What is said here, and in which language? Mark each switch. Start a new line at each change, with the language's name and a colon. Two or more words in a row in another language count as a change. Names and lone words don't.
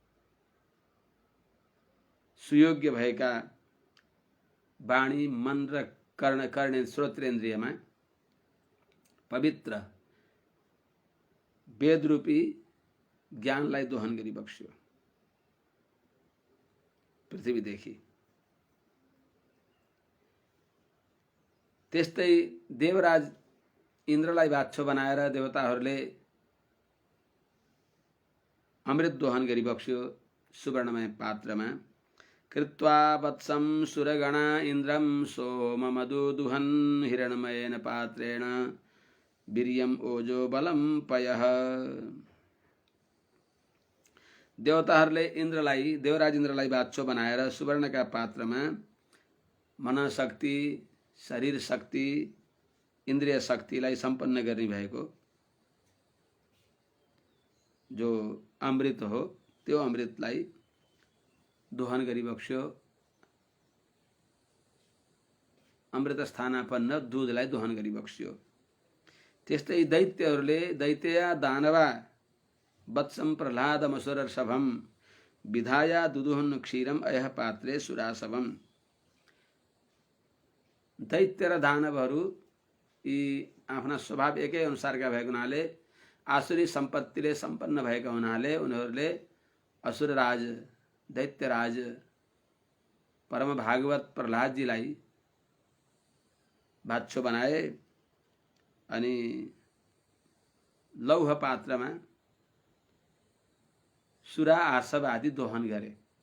Nepali: सुयोग्य भएका वाणी मन र कर्ण श्रोत्रेन्द्रियमा पवित्र वेदरूपी ज्ञानलाई दोहन गरी बक्स्यो पृथ्वीदेखि। त्यस्तै देवराज इन्द्रलाई बाछो बनाएर देवताहरूले अमृत दोहन गरी बक्स्यो सुवर्णमय पात्रमा।
Sanskrit: कृत्वा वत्सं सुरगणा इन्द्रं सोममधुदुहन् हिरण्मयेन पात्रेण वीर्यं ओजो बलं पयः।
Nepali: देवताहरूले देवराज इन्द्रलाई बाछो बनाएर सुवर्णका पात्रमा मनशक्ति, शरीर शक्ति, इन्द्रिय शक्तिलाई सम्पन्न गर्ने भएको जो अमृत हो त्यो अमृतलाई दोहन गरी बक्स्यो। अमृत स्थानापन्न दूधलाई दोहन गरी बक्स्यो। त्यस्तै दैत्यहरूले
Sanskrit: दैत्या दानवा वत्सं प्रह्लादमसुर सभम विधाया दुदुहन क्षीरम अयः पात्रे सुरासवम।
Nepali: दैत्य र दानवहरू यी आफ्ना स्वभाव एकै अनुसारका भएको हुनाले आसुरी सम्पत्तिले सम्पन्न भएका हुनाले उनीहरूले असुरराज दैत्यराज परम भागवत प्रह्लादजीलाई बाछो बनाए अनि लौह पात्रमा सुरा आसव आदि दोहन गरे।